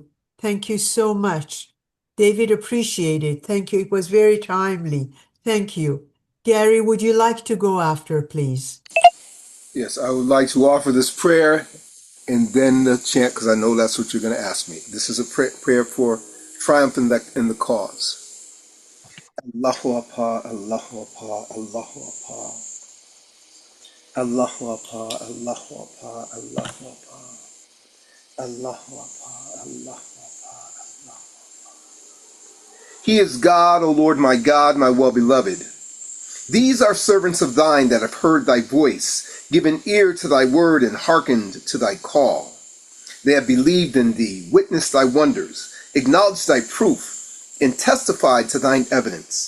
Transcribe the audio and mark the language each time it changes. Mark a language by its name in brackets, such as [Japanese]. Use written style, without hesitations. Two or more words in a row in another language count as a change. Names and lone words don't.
[English] Thank you so much. David, appreciate it. Thank you. It was very timely. Thank you. Gary, would you like to go after, please? Yes, I would like to offer this prayer and then the chant, because I know that's what you're going to ask me. This is a prayer for triumph in the cause. [Arabic] الله أكبر، الله أكبر، الله أكبر. الله أكبر، الله أكبر، الله أكبر. الله أكبر، الله أكبر، الله. [English] He is God, O Lord my God, my well-beloved. These are servants of thine that have heard thy voice, given ear to thy word, and hearkened to thy call. They have believed in thee, witnessed thy wonders, acknowledged thy proof, and testified to thine evidence.